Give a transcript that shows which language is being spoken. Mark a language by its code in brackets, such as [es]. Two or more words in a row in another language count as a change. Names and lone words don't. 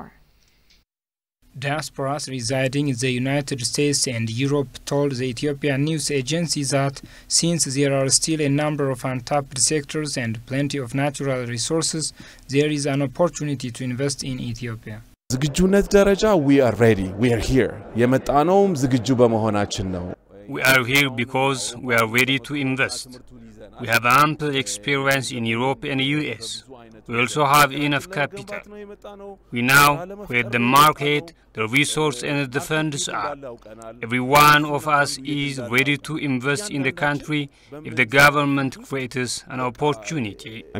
[en] Diasporas residing in the United States and Europe told the Ethiopian news agency that since there are still a number of untapped sectors and plenty of natural resources, there is an opportunity to invest in Ethiopia. [am] ዝግጁነት ደረጃ [en] we are ready, we are here. [am] የመጣነውም ዝግጁ በመሆናችን ነው። [en] We are here because we are ready to invest. We have ample experience in Europe and US. We also have enough capital. We know where the market, the resource and the funds are. Every one of us is ready to invest in the country if the government creates an opportunity.